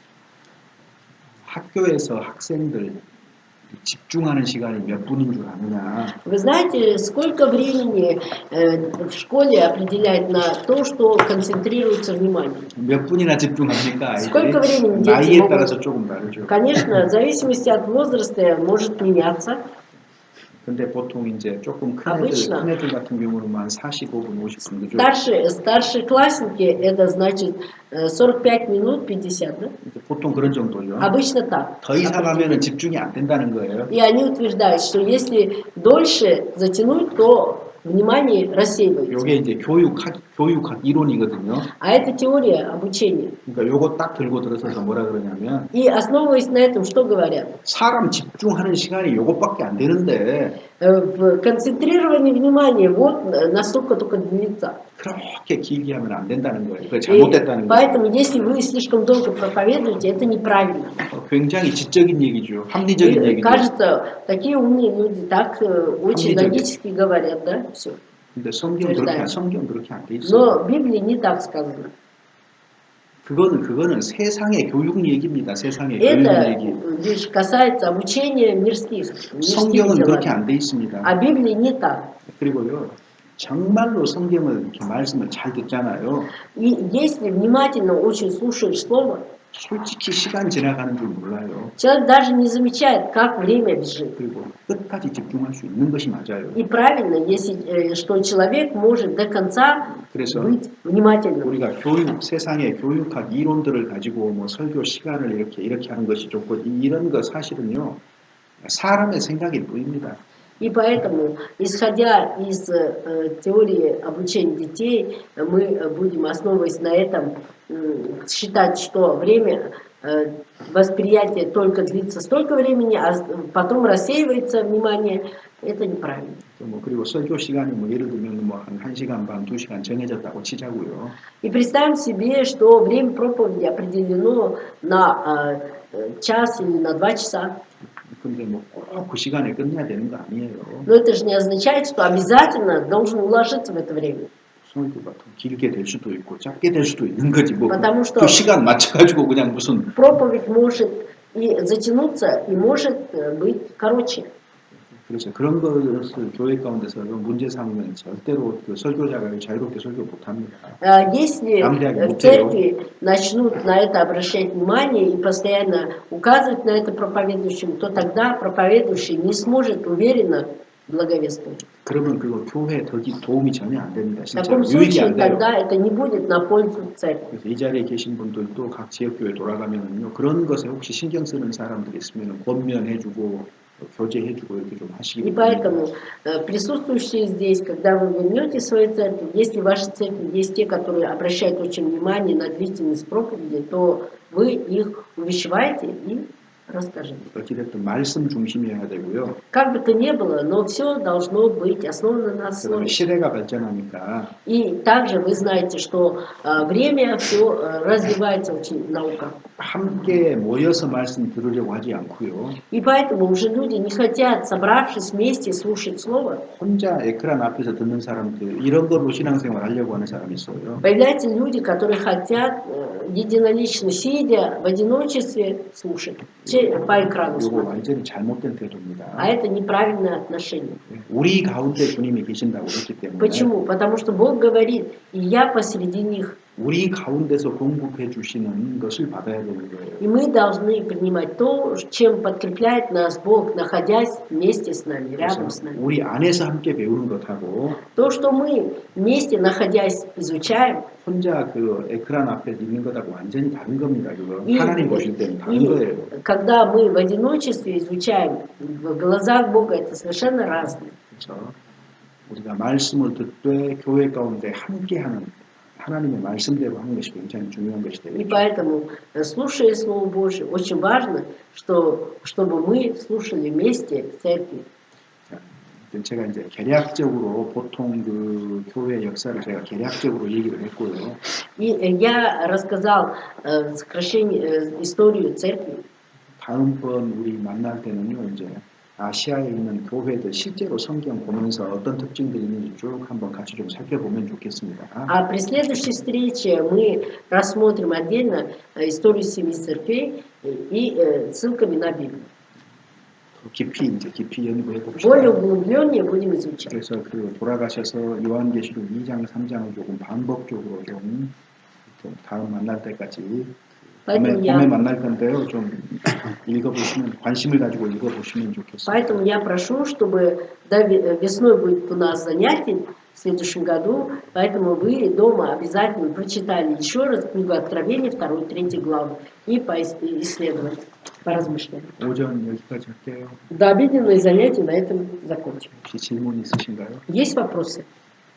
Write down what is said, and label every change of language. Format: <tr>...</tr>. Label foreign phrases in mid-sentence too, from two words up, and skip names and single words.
<ko>학교에서 학생들 집중하는 시간이 몇 분인 줄 아느냐?</ko> <ru>Вы знаете, сколько времени в школе определяет на то, что концентрируется внимание?</ru> <ko>몇 분이나 집중합니까?</ko> <ru>Сколько</ru> <ko>아이들이?</ko> <ru>времени дети</ru> <ko>나이에</ko> <ru>могут...</ru> <ko>따라서 조금 다르죠.</ko> <ru>Конечно, в зависимости от возраста может меняться.</ru> <ko>근데 보통 이제 조금 큰 애들 같은 경우는 한 45분, 50분 그죠?</ko> <ru>Старшие классники, это значит 45 минут, 50, да?</ru> <ko>보통 그런 정도죠.</ko> <ru>Обычно так.</ru> <ko>더 이상 하면은 집중이 안 된다는 거예요.</ko> <ru>И они утверждают, что если дольше затянуть, то внимание рассеивается.</ru> <ko>이게 이제 교육학 이론이거든요.</ko> <ru>А это теория обучения.</ru> <ko>그러니까 요거 딱 들고 들어서서 뭐라 그러냐면</ko> <ru>И основываясь на этом, что говорят?</ru> <ko>사람 집중하는 시간이 요것밖에 안 되는데</ko> <ru>В концентрировании внимания вот настолько только длится.</ru> <ko>그렇게 길게 하면 안 된다는 거예요. 그게</ko> <ru>И</ru> <ko>잘못됐다는 거예요.</ko> <ru>поэтому, если вы слишком долго проповедуете, это неправильно.</ru> <ko>굉장히 지적인 얘기죠. 합리적인</ko> <ru>И</ru> <ko>얘기죠.</ko> <ru>кажется, такие умные люди так очень</ru> <ko>합리적인.</ko> <ru>логически говорят, да? Все.</ru> <ko>근데 성경 그렇게 안 돼 있어요.</ko> <ru>Но в Библии не так сказано.</ru> <ko>그거는 세상의 교육 얘기입니다. 세상의 교육</ko> <ru>Это</ru> <ko>얘기.</ko> <ru>лишь касается обучения мирских</ru> <ko>성경은 그렇게</ko> <ru>дел.</ru> <ko>안 돼 있습니다.</ko> <ru>А Библия не так.</ru> <ko>그리고요, 정말로 성경을 이렇게 말씀을 잘 듣잖아요.</ko> <ru>И если внимательно очень слушаешь слово,</ru> <ko>솔직히 시간 지나가는 줄 몰라요.</ko> <ru>человек даже не замечает, как время бежит.</ru> <ko>그리고 끝까지 집중할 수 있는 것이 맞아요.</ko> <ru>И правильно, если, что человек может до конца</ru> <ko>그래서</ko> <ru>быть внимательным.</ru> <ko>우리가 세상의 교육학 이론들을 가지고 뭐 설교 시간을 이렇게 하는 것이 좋고 이런 거 사실은요 사람의 생각일 뿐입니다.</ko> <ru>И поэтому, исходя из теории обучения детей, мы будем, основываясь на этом, считать, что время восприятия только длится столько времени, а потом рассеивается внимание. Это неправильно.</ru> <ko>그리고 설교 시간이 뭐 예를 들면 뭐 한 1시간 반, 2시간 정해졌다고 치자고요.</ko> <ru>И представим себе, что время проповеди определено на час или на 2 часа.</ru> <ko>근데 뭐 꼭 그 시간에 끝내야 되는 거 아니에요.</ko> <ru>Но это же не означает, что обязательно должен уложиться в это время.</ru> <ko>설교가 더 길게 될 수도 있고 짧게 될 수도 있는 거지 뭐.</ko> <ru>Потому что</ru> <ko>그 시간 맞춰가지고 그냥 무슨</ko> <ru>проповедь может и затянуться, и может быть короче.</ru> <ko>그래서 그런 것을 교회 가운데서 문제 삼으면 절대로 그 설교자가 자유롭게 설교 못합니다.</ko> <ru>Если в церкви начнут на это обращать внимание и постоянно указывать на это проповедующим, то тогда проповедующий не сможет уверенно благовествовать.</ru> <ko>그러면 그거 교회에 도움이 전혀 안 됩니다.</ko> <ru>В</ru> <ko>진짜</ko> <ru>таком</ru> <ko>유익이</ko> <ru>случае</ru> <ko>안 돼요.</ko> <ru>тогда это не будет на пользу церкви.</ru> <ko>그래서 이 자리에 계신 분들도 각 지역교회 돌아가면은요 그런 것에 혹시 신경 쓰는 사람들이 있으면 권면해주고 교제해주고 이렇게 좀 하시기</ko> <ru>И</ru> <ko>바랍니다.</ko> <ru>поэтому присутствующие здесь, когда вы вернетесь в свою церковь, если в вашей церкви есть те, которые обращают очень внимание на длительность проповеди, то вы их увещеваете и расскажите.</ru> <ko>어찌됐든 말씀 중심이어야 되고요.</ko> <ru>Как бы то ни было, но все должно быть основано на</ru> <ko>그다음에</ko> <ru>основе.</ru> <ko>시대가 발전하니까</ko> <ru>И также вы знаете, что время все развивается очень наука.</ru> <ko>함께 모여서 말씀 들으려고 하지 않고요.</ko> <ru>И поэтому уже люди не хотят, собравшись вместе, слушать слово.</ru> <ko>혼자 에크란 앞에서 듣는 사람들 이런 걸로 신앙생활 하려고 하는 사람이 있어요.</ko> <ru>Появляются люди, которые хотят единолично, сидя в одиночестве, слушать по экрану.</ru> <ko>이거</ko> <ru>смотреть.</ru> <ko>완전히 잘못된 태도입니다.</ko> <ru>А это неправильное отношение.</ru> <ko>우리 가운데 주님이 계신다고 했기 때문에</ko> <ru>Почему? Потому что Бог говорит, и я посреди них.</ru> <ko>우리 가운데서 공급해 주시는 것을 받아야 되는 거예요.</ko> <ru>И мы должны принимать то, чем подкрепляет нас Бог, находясь вместе с нами, рядом с нами.</ru> <ko>우리 안에서 함께 배우는 것하고</ko> <ru>То, что мы вместе, находясь, изучаем,</ru> <ko>혼자 그 에크란 앞에 있는 것하고 완전히 다른 겁니다. 그거</ko> <ru>и,</ru> <ko>하나님 보실 때는 다른</ko> <ru>и</ru> <ko>거예요.</ko> <ru>когда мы в одиночестве изучаем, в глазах Бога это совершенно разное.</ru> <ko>그래서 우리가 말씀을 듣되 교회 가운데 함께하는 하나님의 말씀대로 하는 것이 굉장히 중요한 것이</ko> <ru>И</ru> <ko>되겠죠.</ko> <ru>поэтому, слушая Слово Божие, очень важно, чтобы мы слушали вместе в церкви.</ru> <ko>제가 이제 개략적으로 보통 그 교회 역사를 제가 개략적으로 얘기를 했고요.</ko> <ru>И я рассказал историю церкви.</ru> <ko>다음번 우리 만날 때는요, 이제 아시아에 있는 교회들 실제로 성경 보면서 어떤 특징들이 있는지 쭉 한번 같이 좀 살펴보면 좋겠습니다.</ko> <ru>А при следующей встрече мы рассмотрим отдельно историю семи церквей и ссылками на Библию.</ru> <ko>깊이 연구해 봅시다.</ko> <ru>Более углублённее будем изучать.</ru> <ko>그래서 그 돌아가셔서 요한계시록 2장, 3장을 조금 반복적으로 좀 다음 만날 때까지 봄에 만날 건데요. 좀 읽어보시면 관심을 가지고 읽어보시면 좋겠습니다.</ko> <ru>Поэтому я прошу, чтобы весной будет у нас занятие в следующем году, поэтому вы дома обязательно прочитали еще раз книгу Откровения, 2-3 главы и поисследовали, поразмышляли.</ru> <ko>오전 여기까지 할게요.</ko> <ru>До обеденное занятие на этом закончим.</ru> <ko>혹시 질문 있으신가요?</ko> <ru>Есть вопросы?</ru>